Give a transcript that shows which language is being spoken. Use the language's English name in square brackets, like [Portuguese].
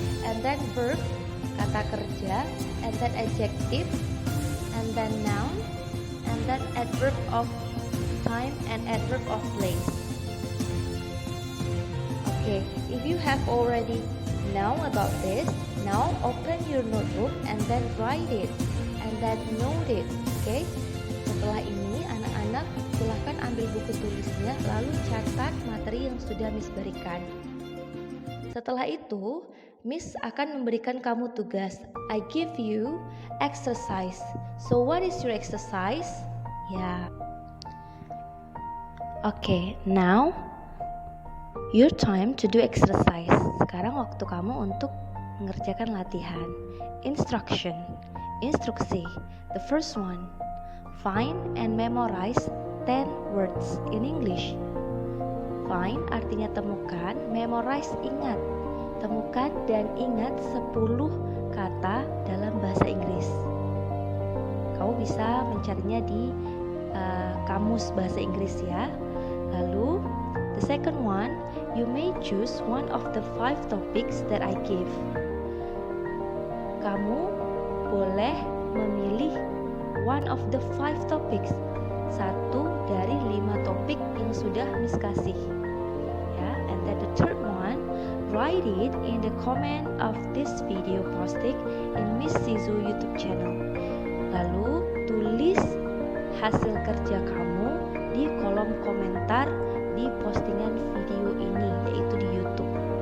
[English] And then verb, [Indonesian] kata kerja. [English] And then adjective. And then noun. And then adverb of time and adverb of place. Okay, if you have already know about this, now open your notebook and then write it and then note it. Okay? [Indonesian] Setelah ini anak-anak silahkan ambil buku tulisnya lalu catat materi yang sudah Miss berikan. Setelah itu, Miss akan memberikan kamu tugas. [English] I give you exercise. So what is your exercise? Ya. Okay, now your time to do exercise. [Indonesian] Sekarang waktu kamu untuk mengerjakan latihan. [English] Instruction, instruksi. The first one, find and memorize 10 words in English. [Indonesian] Find artinya temukan, memorize ingat. Temukan dan ingat 10 kata dalam bahasa Inggris. Kamu bisa mencarinya di kamus bahasa Inggris ya. Lalu [English] the second one, you may choose one of the 5 topics that I give. [Indonesian] Kamu boleh memilih [English] one of the 5 topics, [Indonesian] satu dari 5 topik yang sudah Miss kasih. [English] Ya, and then the third one, write it in the comment of this video posting in Miss Sizu YouTube channel. [Indonesian] Lalu tulis hasil kerja kamu di kolom komentar di postingan video ini, yaitu di YouTube.